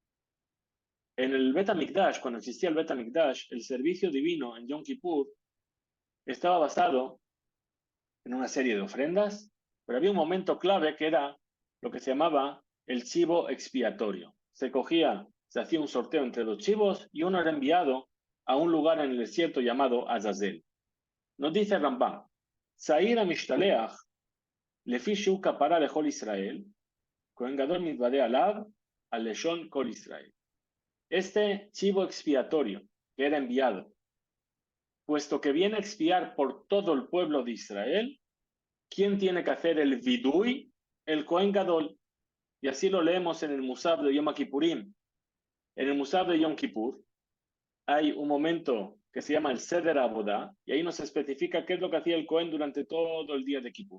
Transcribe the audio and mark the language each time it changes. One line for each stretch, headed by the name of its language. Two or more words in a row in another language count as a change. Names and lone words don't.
Spanish: En el Bet HaMikdash, cuando existía el Bet HaMikdash, el servicio divino en Yom Kippur estaba basado en una serie de ofrendas, pero había un momento clave que era lo que se llamaba el chivo expiatorio. Se hacía un sorteo entre los chivos y uno era enviado a un lugar en el desierto llamado Azazel. Nos dice
Hebrew: Rambam, שעיר המשתלח לפי שהוא כפרה לכל ישראל כהן גדול מתודה עליו על לשון כל ישראל.
Spanish: Este chivo expiatorio que era enviado, puesto que viene a expiar por todo el pueblo de Israel, ¿quién tiene que hacer el vidui? El Kohen Gadol. Y así lo leemos en el Musaf de Yom Kippurim. En el Musaf de Yom Kippur hay un momento que se llama el Seder Abodá, y ahí nos especifica qué es lo que hacía el Kohen durante todo el día de Kippur.